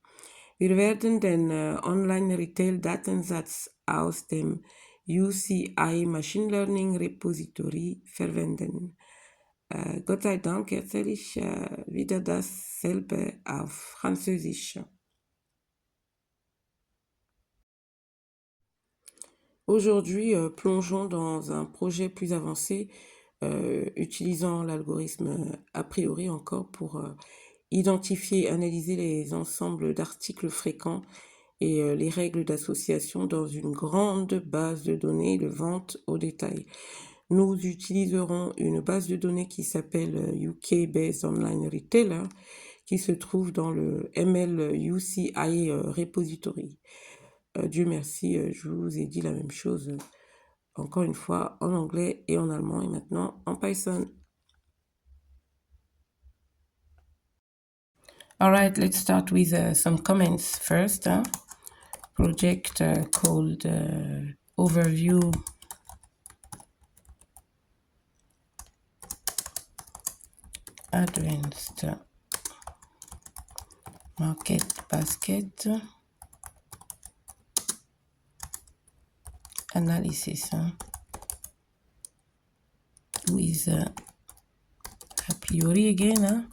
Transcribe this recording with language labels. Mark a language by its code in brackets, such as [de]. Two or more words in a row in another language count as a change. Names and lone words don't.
[de] Wir werden den Online-Retail-Datensatz aus dem UCI Machine Learning Repository verwenden. Gott sei Dank erzähle ich wieder dasselbe auf Französisch. [fr] Aujourd'hui, plongeons dans un projet plus avancé utilisant l'algorithme a priori encore pour identifier et analyser les ensembles d'articles fréquents et les règles d'association dans une grande base de données de vente au détail. Nous utiliserons une base de données qui s'appelle UK Based Online Retailer qui se trouve dans le ML UCI Repository. Dieu merci, je vous ai dit la même chose encore une fois en anglais et en allemand et maintenant en Python. [en] All right, let's start with some comments first. Project called Overview Advanced Market Basket Analysis with a priori again.